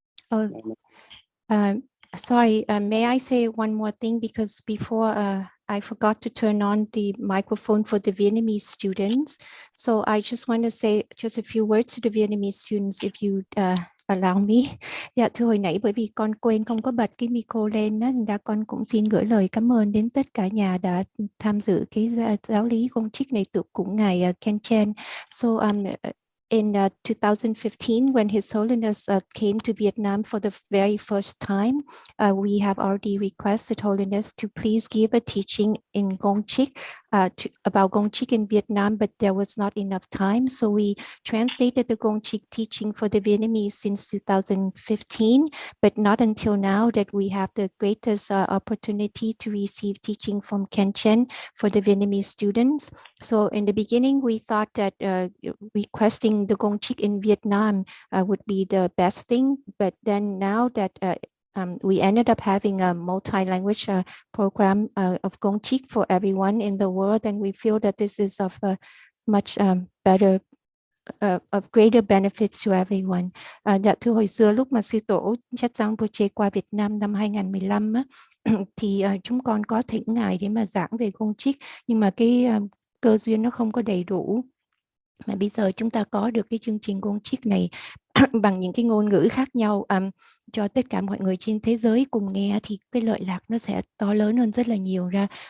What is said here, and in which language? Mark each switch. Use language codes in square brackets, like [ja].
[en] Oh, sorry, may I say one more thing? Because before I forgot to turn on the microphone for the Vietnamese students. So I just want to say just a few words to the Vietnamese students, if you allow me. [vi] Dạ thưa, hồi nãy bởi vì con quên không có bật cái micro lên đó, nên con cũng xin gửi lời cảm ơn đến tất cả nhà đã tham dự cái giáo lý Gongchik này cũng ngài Khenchen. [en] So in 2015, when His Holiness came to Vietnam for the very first time, we have already requested Holiness to please give a teaching in Gongchik, about Gongchik in Vietnam, but there was not enough time. So we translated the Gongchik teaching for the Vietnamese since 2015, but not until now that we have the greatest opportunity to receive teaching from Khenchen for the Vietnamese students. So in the beginning, we thought that requesting the Gongchik in Vietnam would be the best thing, but then now that we ended up having a multi-language program of Gongchik for everyone in the world, and we feel that this is of a much better of greater benefits to everyone. [vi] Dạ thưa, hồi xưa lúc mà sư tổ Tibetan Rinpoche qua Việt Nam năm 2015 á, thì chúng con có thỉnh ngài để mà giảng về Gongchik, nhưng mà cái cơ duyên nó không có đầy đủ. Mà bây giờ chúng ta có được cái chương trình Gongchik này bằng những cái ngôn ngữ khác nhau cho tất cả mọi người trên thế giới cùng nghe, thì cái lợi lạc nó sẽ to lớn hơn rất là nhiều ra.